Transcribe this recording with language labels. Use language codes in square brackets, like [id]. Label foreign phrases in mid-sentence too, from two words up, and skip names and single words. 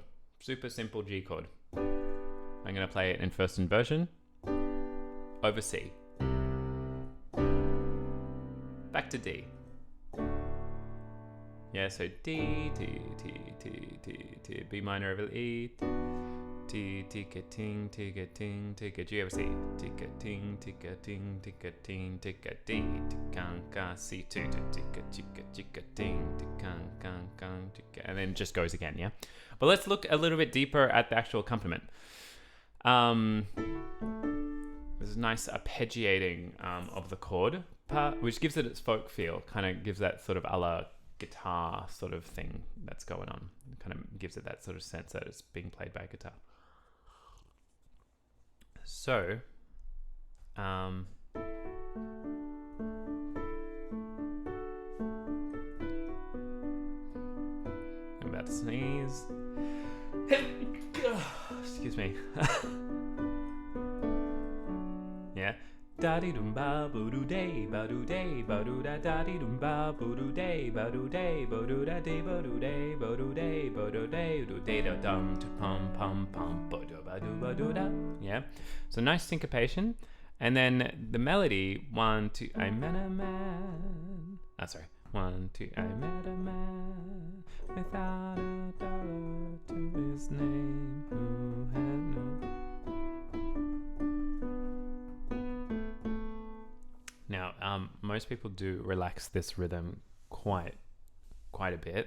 [en] Super simple G chord. I'm going to play it in first inversion over C. back to D. Yeah, so D, T, T, T, T, T, B minor over E, T, ticka ting, ticka ting, ticka G over C, ticka ting, ticka ting, ticka ting, ticka D, ticka C2, ticka ticka ticka ting, ticka ticka, and then it just goes again, yeah? But let's look a little bit deeper at the actual accompaniment. There's a nice arpeggiating of the chord, which gives it its folk feel, kind of gives that sort of a la guitar sort of thing that's going on. It kind of gives it that sort of sense that it's being played by a guitar. So, I'm about to sneeze. Excuse me. Yeah. Da di dum ba boo doo day ba doo da di dum ba boo doo day ba doo da day ba doo day ba doo day doo day da dum to pum pum pum ba doo da. Yeah. So nice syncopation, and then the melody 1 2 I met a man. Sorry. 1 2 I met a man without a dollar to his name who had no. Now, most people do relax this rhythm quite a bit.